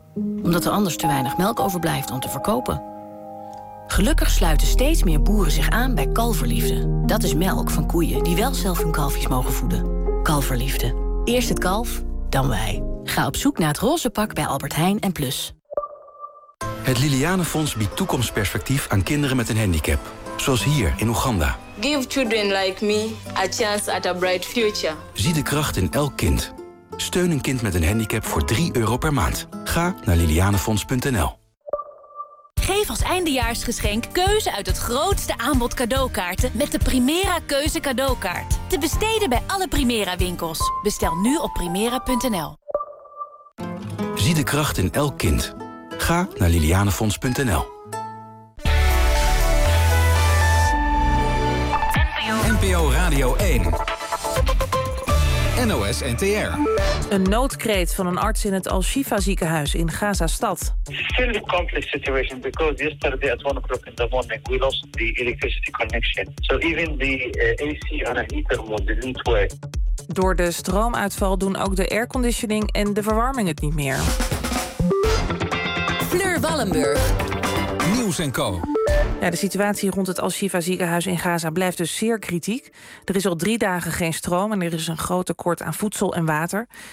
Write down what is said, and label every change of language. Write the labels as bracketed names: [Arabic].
[Dutch] Omdat er anders te weinig melk overblijft om te verkopen. Gelukkig sluiten steeds meer boeren zich aan bij Kalverliefde. Dat is melk van koeien die wel zelf hun kalfjes mogen voeden. Kalverliefde. Eerst het kalf, dan wij. Ga op zoek naar het roze pak bij Albert Heijn en Plus. Het Liliane Fonds biedt toekomstperspectief aan kinderen met een handicap. Zoals hier in Oeganda. [English] Give children like me a chance at a bright future. [Dutch] Zie de kracht in elk kind. Steun een kind met een handicap voor €3 per maand. Ga naar lilianefonds.nl. Geef als eindejaarsgeschenk keuze uit het grootste aanbod cadeaukaarten met de Primera Keuze cadeaukaart. Te besteden bij alle Primera winkels. Bestel nu op primera.nl. Zie de kracht in elk kind. Ga naar lilianefonds.nl. NPO Radio 1. NOS NTR. Een noodkreet van een arts in het Al-Shifa ziekenhuis in Gaza stad. [English] It's still a complex situation because yesterday at 1:00 in the morning we lost the electricity connection. So even the AC and a heater didn't work. [Dutch] Door de stroomuitval doen ook de airconditioning en de verwarming het niet meer. Fleur Wallenburg. Nieuws en Co. Ja, de situatie rond het Al-Shifa ziekenhuis in Gaza blijft dus zeer kritiek. Er is al 3 dagen geen stroom en er is een groot tekort aan voedsel en water.